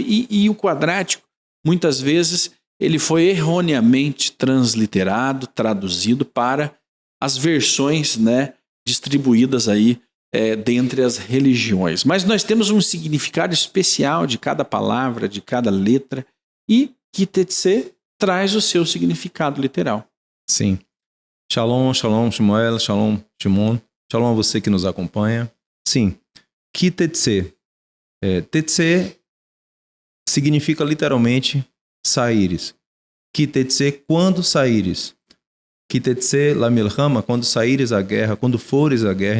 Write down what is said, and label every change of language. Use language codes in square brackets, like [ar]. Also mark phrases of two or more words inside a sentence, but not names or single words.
[pt] E o quadrático, muitas vezes, ele foi erroneamente transliterado, traduzido para as versões, né, distribuídas aí dentre as religiões. Mas nós temos um significado especial de cada palavra, de cada letra, e Ki-Teitzei traz o seu significado literal. Sim. [he] שלום, שלום, שמואל, שלום, שמעון. [pt] Shalom a você que nos acompanha. Sim. Ki-Teitzei. Teitzei significa literalmente saíres. Ki-Teitzei, quando saíres. [he] כי תצא למלחמה, [pt] quando saíres à guerra, quando fores à guerra.